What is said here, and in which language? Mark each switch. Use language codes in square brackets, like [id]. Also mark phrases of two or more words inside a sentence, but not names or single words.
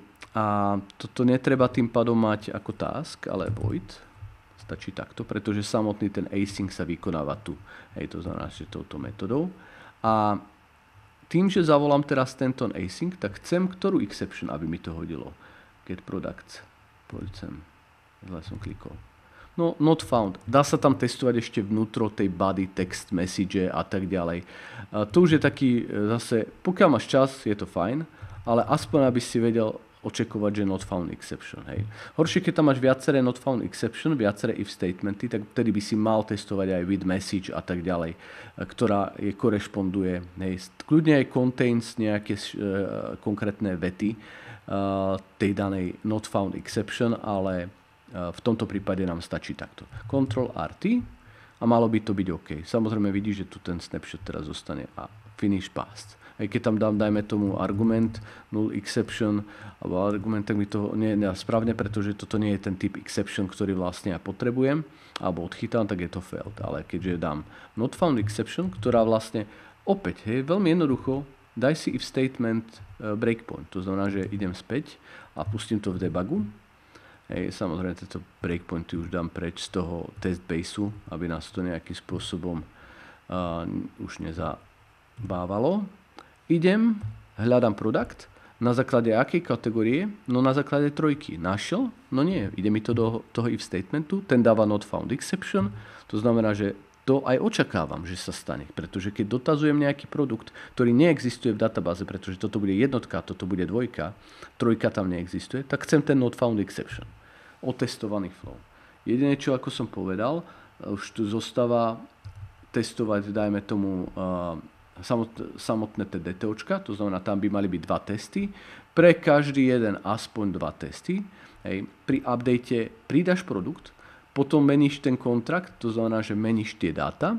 [sk] A toto netreba tým pádom mať ako task, ale void. Stačí takto, pretože samotný ten async sa vykonáva tu. Hej, to znamená, že touto metodou. A tým, že zavolám teraz tento async, tak chcem ktorú exception, aby mi to hodilo. [en] Get products. Poď sem. Zle som klikol. No, not found. [sk] Dá sa tam testovať ešte vnútro tej body, text, message a tak ďalej. To už je taký zase, pokiaľ máš čas, je to fajn, ale aspoň aby si vedel očakovať, že [en] not found exception. [sk] Hej. Horšie, keď tam máš viaceré [en] not found exception, [sk] viaceré [en] if statementy, [sk] tak vtedy by si mal testovať aj [en] with message [sk] a tak ďalej, ktorá je korešponduje. Hej. Kľudne aj contains nejaké konkrétne vety tej danej [en] not found exception, [sk] ale v tomto prípade nám stačí takto. Ctrl RT a malo by to byť OK. Samozrejme vidíš, že tu ten snapshot teraz zostane a [en] finish passed. [sk] Aj keď tam dám, dajme tomu argument, [en] null exception, [sk] alebo argument, tak mi to nie je správne, pretože toto nie je ten typ exception, ktorý vlastne ja potrebujem, alebo odchytám, tak je to failed. Ale keďže dám [en] not found exception, [sk] ktorá vlastne opäť, hej, veľmi jednoducho, daj si [en] if statement breakpoint. [sk] To znamená, že idem späť a pustím to v debugu. Hej, samozrejme, tieto breakpointy už dám preč z toho [en] test baseu, [sk] aby nás to nejakým spôsobom už nezabávalo. Idem, hľadám produkt, na základe akej kategórie? No na základe trojky. Našiel? No nie, ide mi to do toho [en] if statementu, [sk] ten dáva [en] not found exception, [sk] to znamená, že to aj očakávam, že sa stane, pretože keď dotazujem nejaký produkt, ktorý neexistuje v databáze, pretože toto bude jednotka, toto bude dvojka, trojka tam neexistuje, tak chcem ten not found exception. Otestovaný flow. Jediné, čo ako som povedal, už tu zostáva testovať, dajme tomu, samotné DTOčka, to znamená, tam by mali byť dva testy, pre každý jeden aspoň dva testy. Hej. Pri update pridáš produkt, potom meníš ten kontrakt, to znamená, že meníš tie dáta.